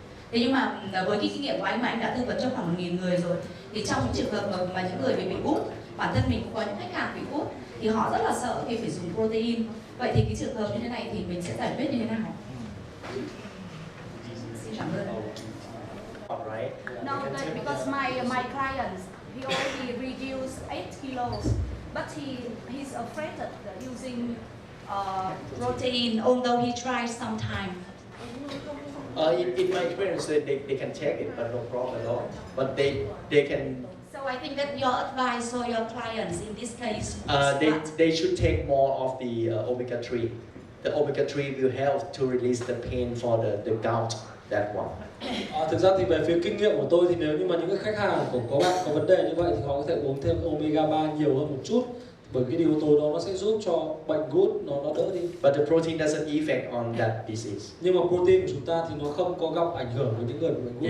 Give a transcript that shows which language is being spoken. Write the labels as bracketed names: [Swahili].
[Vietnamese] Thế nhưng mà với cái kinh nghiệm của anh mà anh đã tư vấn cho khoảng 1.000 người rồi, thì trong những trường hợp mà những người bị gút, bản thân mình cũng có những khách hàng bị gút thì họ rất là sợ khi phải dùng protein. Vậy thì cái trường hợp như thế này thì mình sẽ giải quyết như thế nào? Xin cảm ơn. [English] Alright. No, because my client, he already reduced 8 kilos, but he's afraid of using Protein, although he tried sometime. In my experience, they can take it, but no problem at all. But they can. So I think that your advice for your clients in this case is they should take more of the omega-3. The omega-3 will help to release the pain for the gout. That one. [Vietnamese] Thực ra thì về phía kinh nghiệm của tôi thì nếu như mà những cái khách hàng của có bạn có vấn đề như vậy thì họ có thể uống thêm omega 3 nhiều hơn một chút, bởi cái yếu tố đó nó sẽ giúp cho bệnh gút nó đỡ đi. [English] But the protein doesn't affect on that disease. [Vietnamese] Nhưng mà protein của chúng ta thì nó không có gặp ảnh hưởng với những người bị bệnh gút.